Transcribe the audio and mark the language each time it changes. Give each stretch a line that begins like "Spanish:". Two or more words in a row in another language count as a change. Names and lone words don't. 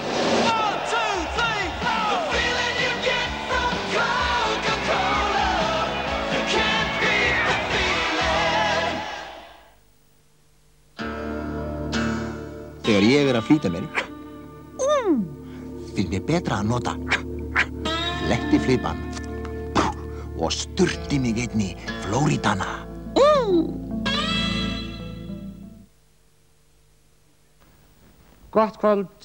English: 1, 2, 3, 4. The feeling you get from Coca-Cola. You can't beat the feeling.
Icelandic: Þegar ég er að flýta mér, finnst mér betra að nota flettiflipan og sturti mig einni Floridana. Gott kvöld.